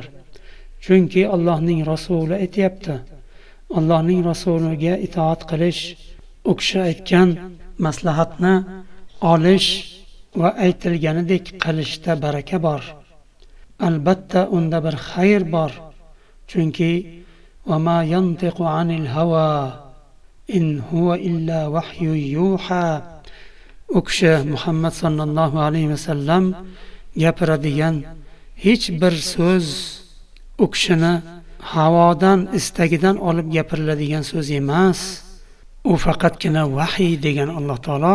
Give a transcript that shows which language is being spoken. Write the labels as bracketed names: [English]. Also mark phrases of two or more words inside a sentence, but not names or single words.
[Uzbek] Chunki Allohning rasuli aytayapti. Allohning rasuliga itoat qilish, u kishi aytgan maslahatni olish va aytilganidek qilishda baraka bor. Albatta unda bir xayr bor. [Arabic] Chunki وَمَا يَنْطِقُ عَنِ الْهَوَى إِنْ هُوَ إِلَّا وَحْيٌ يُوحَى. [Uzbek] U kishi Muhammad [Arabic] صلى الله عليه وسلم [Uzbek] gapiradigan hech bir so'z u kishini havodan, istagidan olib gapiriladigan so'z emas. U faqatgina vahiy degan Alloh taolo.